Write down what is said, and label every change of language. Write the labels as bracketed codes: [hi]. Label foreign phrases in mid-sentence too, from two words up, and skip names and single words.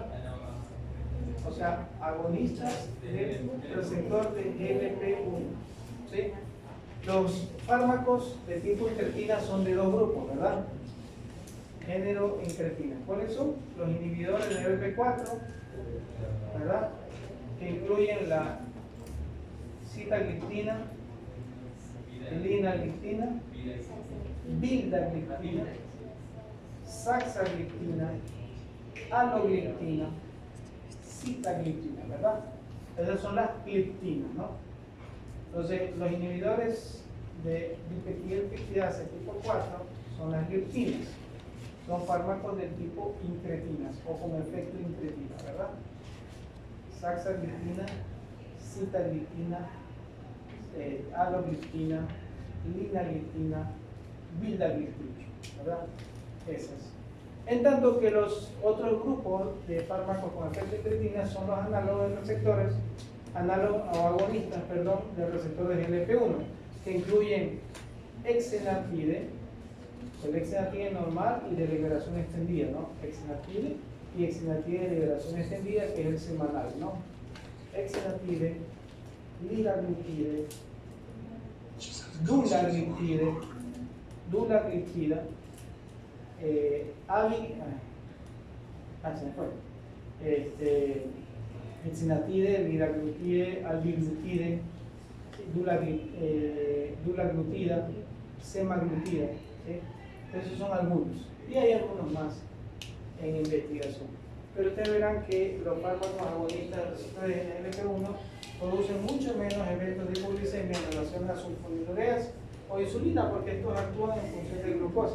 [es] O sea, agonistas del receptor de GLP-1. ¿Sí? Los fármacos de tipo incretina son de dos grupos, ¿verdad? Género incretina. ¿Cuáles son? Los inhibidores de GLP-4, ¿verdad? Que incluyen la sitagliptina, linagliptina, vildagliptina, saxagliptina, alogliptina, sitagliptina, ¿verdad? Esas son las gliptinas, ¿no? Entonces, los inhibidores de dipeptidasa tipo 4 son las gliptinas. Son fármacos del tipo incretinas o con efecto incretina, ¿verdad? Saxagliptina, sitagliptina, alogliptina, linagliptina, vildagliptina, ¿verdad? Esas. En tanto que los otros grupos de fármacos con efecto incretina son los análogos de receptores, análogos o agonistas, perdón, del receptor de GLP-1, que incluyen exenatide, el exenatide normal y de liberación extendida, ¿no? Exenatide y exenatide de liberación extendida, que es el semanal, ¿no? Exenatide, liraglutide, dulagliptida, exenatide, liraglutide, albiglutide, dulaglutida, semaglutida, ¿sí? Esos son algunos y hay algunos más en investigación, pero ustedes verán que los fármacos agonistas de GLP-1 producen mucho menos eventos de hipoglicemia en relación a sulfonilureas o insulina, porque estos actúan en función de glucosa.